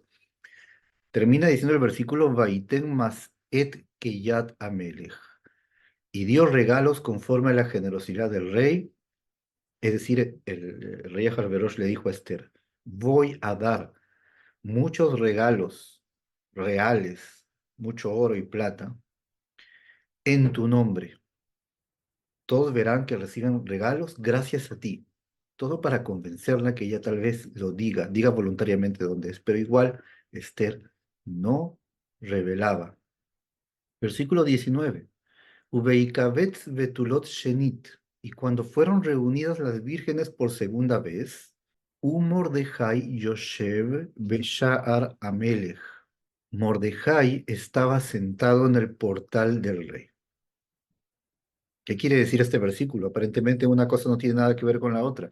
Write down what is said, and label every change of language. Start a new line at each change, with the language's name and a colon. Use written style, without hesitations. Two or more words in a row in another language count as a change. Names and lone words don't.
Spanish: Termina diciendo el versículo,
Hebrew: ויתן משאת כיד המלך,
Spanish: y dio regalos conforme a la generosidad del rey, es decir, el rey Ahasverosh le dijo a Esther, voy a dar muchos regalos reales, mucho oro y plata, en tu nombre. Todos verán que reciben regalos gracias a ti. Todo para convencerla que ella tal vez lo diga voluntariamente dónde es, pero igual Esther no revelaba. Versículo 19.
Hebrew: ובהקבץ בתולות שנית.
Spanish: Y cuando fueron reunidas las vírgenes por segunda vez, Mordejai
Hebrew: ישב בשער המלך.
Spanish: Mordejai estaba sentado en el portal del rey. ¿Qué quiere decir este versículo? Aparentemente una cosa no tiene nada que ver con la otra.